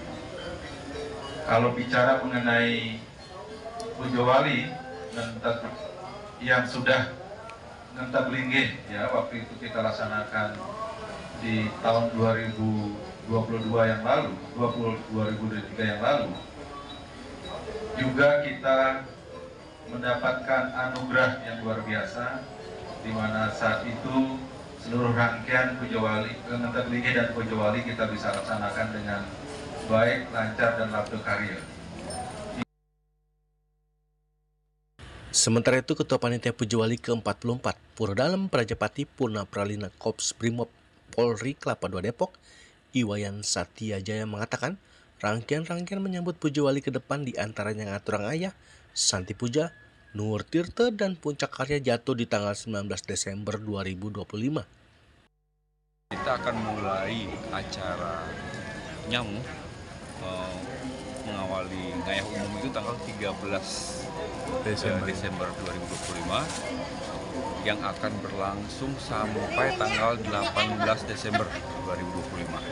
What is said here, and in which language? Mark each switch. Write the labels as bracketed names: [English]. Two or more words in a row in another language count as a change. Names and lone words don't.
[Indonesian] Kalau bicara mengenai Pujawali yang sudah ngentap linggih ya, waktu itu kita laksanakan di tahun 2022 yang lalu, 2023 yang lalu, juga kita mendapatkan anugerah yang luar biasa, di mana saat itu seluruh rangkaian Pujawali, ngentap linggih dan Pujawali kita bisa laksanakan dengan baik, lancar, dan labda karya. Sementara itu, Ketua Panitia Pujawali ke-44 Pura Dalem Prajapati Purna Pralina Korps Brimob Polri Kelapa II Depok, Iwayan Satyajaya mengatakan, rangkaian-rangkaian menyambut Pujawali ke depan diantaranya Ngaturang Ayah, Santi Puja, Nur Tirta, dan Puncak Karya jatuh di tanggal 19 Desember 2025. Kita akan mulai acara nyamu mengawali ngayah umum itu tanggal 13 Desember 2025 yang akan berlangsung sampai tanggal 18 Desember 2025.